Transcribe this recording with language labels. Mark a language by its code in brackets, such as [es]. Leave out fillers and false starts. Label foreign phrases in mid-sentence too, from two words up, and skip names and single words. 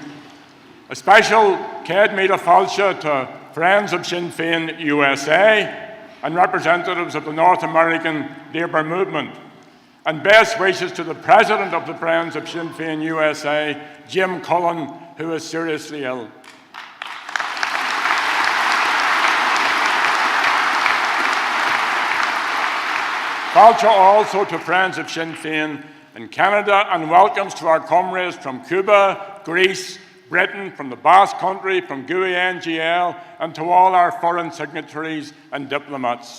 [en] A special [ga] Céad Míle Fáilte [en] to Friends of Sinn Féin USA and representatives of the North American Labour Movement. And best wishes to the President of the Friends of Sinn Féin USA, Jim Cullen, who is seriously ill. Fáilte also to Friends of Sinn Féin in Canada, and welcomes to our comrades from Cuba, Greece, Britain, from the Basque Country, from GUI NGL, and to all our foreign signatories and diplomats.